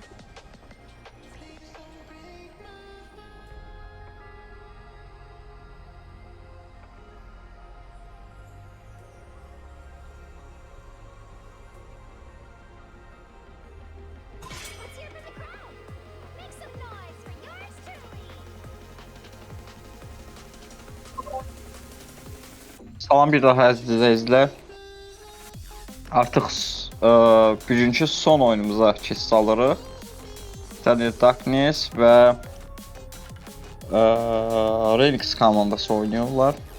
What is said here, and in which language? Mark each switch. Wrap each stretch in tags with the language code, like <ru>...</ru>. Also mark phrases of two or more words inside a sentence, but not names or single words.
<en>Please don't break my heart. Let's hear for the crowd. Make some noise for yours truly.</en> <az>Salam bir daha əziz izləyicilər. Artıq bugünkü son oyunumuza keçid alırıq. Eternal Darkness və Renix komandası oynuyorlar.</az>